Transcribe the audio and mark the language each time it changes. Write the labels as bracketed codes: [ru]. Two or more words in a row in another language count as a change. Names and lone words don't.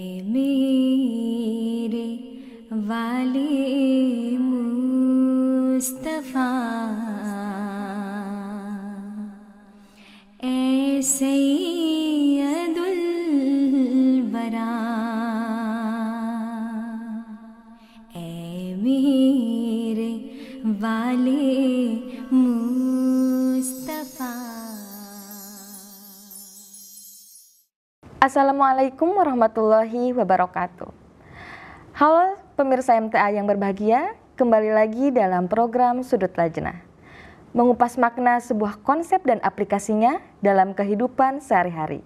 [ur] میرے والے مصطفیٰ اے سید الوریٰ اے میرے والے مصطفیٰ. [ar] السلام عليكم ورحمة الله وبركاته. [id] Halo pemirsa MTA yang berbahagia, kembali lagi dalam program Sudut Lajnah. Mengupas makna sebuah konsep dan aplikasinya dalam kehidupan sehari-hari.